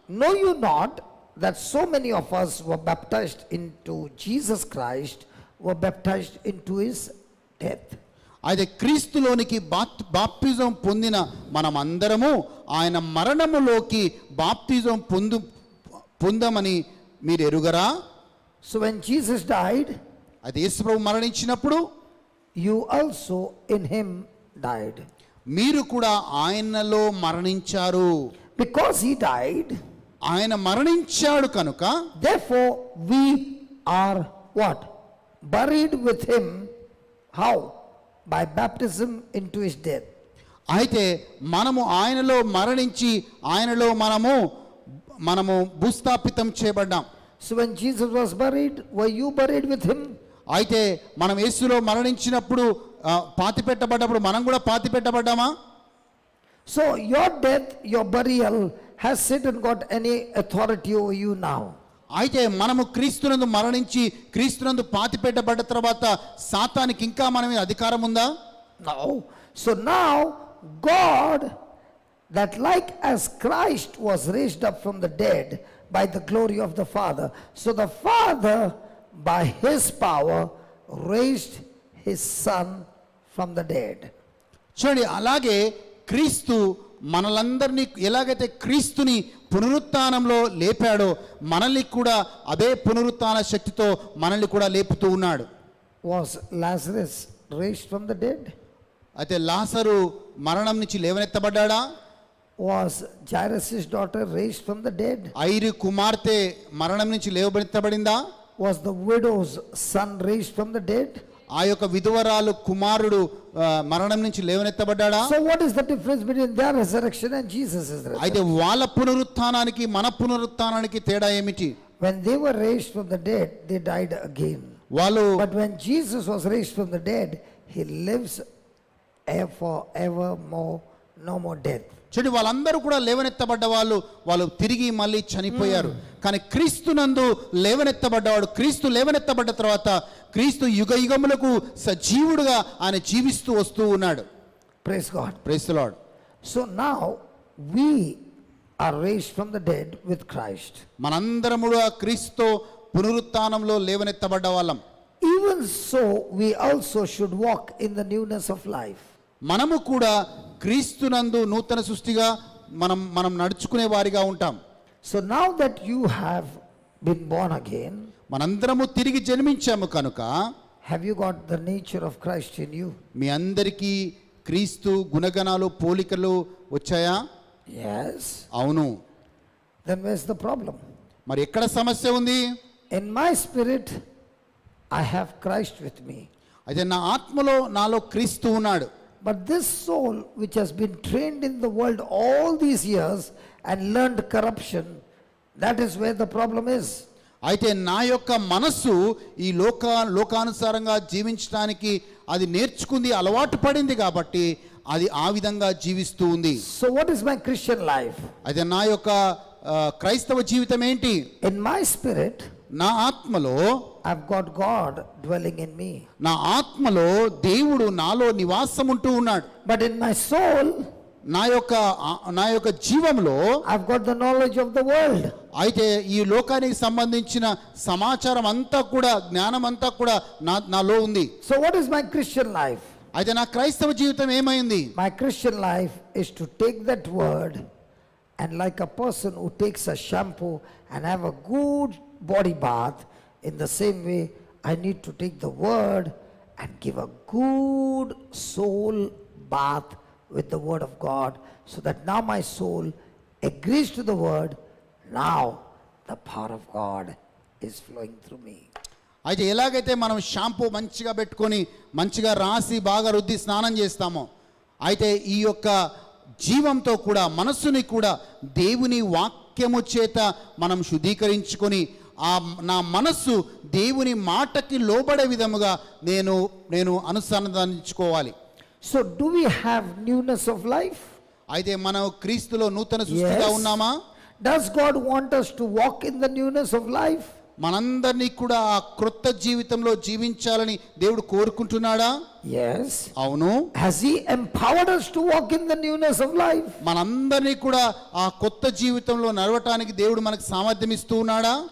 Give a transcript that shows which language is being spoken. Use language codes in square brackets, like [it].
[en] Know you not that so many of us were baptized into Jesus Christ, were baptized into his death. [te] అయితే క్రీస్తులోనికి బాప్తిజం పొందిన మనం అందరము ఆయన మరణములోకి బాప్తిజం పొందమని మీరు ఎరుగరా? [en] So when Jesus died, [te] అయితే యేసు ప్రభు మరణించినప్పుడు [en] you also in him died. [te] మీరు కూడా ఆయనలో మరణించారు. [en] Because he died, [te] ఆయన మరణించాడు కనుక [en] therefore we are what? Buried with him. How? By baptism into his death. [te] అయితే మనము ఆయనలో మరణించి ఆయనలో మనము భూస్థాపితం చేయబడ్డాం. [en] So when Jesus was buried, were you buried with him? [te] అయితే మనం యేసులో మరణించినప్పుడు పాతి పెట్టబడ్డప్పుడు మనం కూడా పాతి పెట్టబడ్డామా? [en] So your death, your burial, has Satan got any authority over you now? [te] అయితే మనము క్రీస్తునందు మరణించి క్రీస్తునందు పాతి పెట్టబడ్డ తర్వాత సాతానికి ఇంకా మన మీద అధికారం ఉందా? [en] No. So now God, that like as Christ was raised up from the dead by the glory of the Father, so the Father by his power raised his Son from the dead. [te] చూడండి, అలాగే క్రీస్తు మనలందరినీ ఎలాగైతే క్రీస్తుని పునరుత్థానంలో లేపాడో మనల్ని కూడా అదే పునరుత్థాన శక్తితో మనల్ని కూడా లేపుతూ ఉన్నాడు. [en] Was Lazarus raised from the dead? [te] అయితే లాజరు మరణం నుంచి లేవనెత్తబడ్డాడా? [en] Was Jairus' daughter raised from the dead? [te] ఐరు కుమార్తె మరణం నుంచి లేవనెత్తబడిందా? [en] Was the widow's son raised from the dead? [te] ఆ యొక్క విధవరాలు కుమారుడు మరణం నుంచి లేవనెత్తబడ్డాడా? [en] So what is the difference between their resurrection and Jesus' resurrection? [te] అయితే వాళ్ళ పునరుత్థానానికి మన పునరుత్థానానికి తేడా ఏమిటి? [en] When they were raised from the dead, they died again. [te] వాళ్ళు [en] But when Jesus was raised from the dead, he lives forevermore no more death. [te] చూడండి, వాళ్ళందరూ కూడా లేవనెత్తబడ్డ వాళ్ళు తిరిగి మళ్ళీ చనిపోయారు. కానీ క్రీస్తునందు లేవనెత్తబడ్డవాడు, క్రీస్తు లేవనెత్తబడ్డ తర్వాత క్రీస్తు యుగ యుగములకు సజీవుడుగా ఆయన జీవిస్తూ వస్తూ ఉన్నాడు. [en] Praise God. Praise the Lord. So now we are raised from the dead with Christ. [te] మనందరము కూడా క్రీస్తు పునరుత్థానంలో లేవనెత్తబడ్డ వాళ్ళం. [en] Even so, we also should walk in the newness of life. [te] మనము కూడా క్రీస్తునందు నూతన సృష్టిగా మనం నడుచుకునే వారిగా ఉంటాం. [en] So now that you have been born again, [te] మనందరము తిరిగి జన్మించాము కనుక [en] have you got the nature of Christ in you? [te] మీ అందరికీ క్రీస్తు గుణగణాలు పోలికలు వచ్చాయా? [en] Yes. [te] అవును. [en] Then where's the problem? [te] మరి ఎక్కడ సమస్య ఉంది? [en] In my spirit, I have Christ with me. [te] అయితే నా ఆత్మలో నాలో క్రీస్తు ఉన్నాడు. [en] But this soul which has been trained in the world all these years and learned corruption, that is where the problem is. [te] అయితే నా యొక్క మనస్సు ఈ లోకానుసారంగా జీవించడానికి అది నేర్చుకుంది, అలవాటు పడింది కాబట్టి అది ఆ విధంగా జీవిస్తూ ఉంది. [en] So what is my Christian life? [te] అయితే నా యొక్క క్రైస్తవ జీవితం ఏంటి? [en] In my spirit, [te] నా ఆత్మలో [en] I've got God dwelling in me. [te] నా ఆత్మలో దేవుడు నాలో నివాసం ఉంటూ ఉన్నాడు. [en] But in my soul, [te] నా యొక్క జీవంలో [en] I've got the knowledge of the world. [te] అయితే ఈ లోకానికి సంబంధించిన సమాచారం అంతా కూడా, జ్ఞానం అంతా కూడా నాలో ఉంది. [en] So what is my Christian life? [te] అయితే నా క్రైస్తవ జీవితం ఏమైంది? [en] My Christian life is to take that word and, like a person who takes a shampoo and have a good body bath, in the same way I need to take the word and give a good soul bath with the word of God, so that now my soul agrees to the word. Now the power of God is flowing through me. [te] అయితే ఎలాగైతే మనం shampoo మంచిగా పెట్టుకొని మంచిగా రాసి బాగా రుద్ది స్నానం చేస్తామో, అయితే ఈ యొక్క జీవంతో కూడా మనస్సుని కూడా దేవుని వాక్యము చేత మనం శుద్ధీకరించుకొని నా మనస్సు దేవుని మాటకి లోబడే విధముగా నేను అనుసంధానించుకోవాలి. [en] So do we have newness of life? [te] అయితే మనం క్రీస్తులో నూతన సృష్టిగా ఉన్నామా? [en] Does God want us to walk in the newness of life? [te] మనందరినీ కూడా ఆ క్రొత్త జీవితంలో జీవించాలని దేవుడు కోరుకుంటున్నాడా? [en] Yes. [te] అవును. [en] Has he empowered us to walk in the newness of life? [te] మనందరినీ కూడా ఆ కొత్త జీవితంలో నడవటానికి దేవుడు మనకు సామర్థ్యం ఇస్తూ ఉన్నాడా?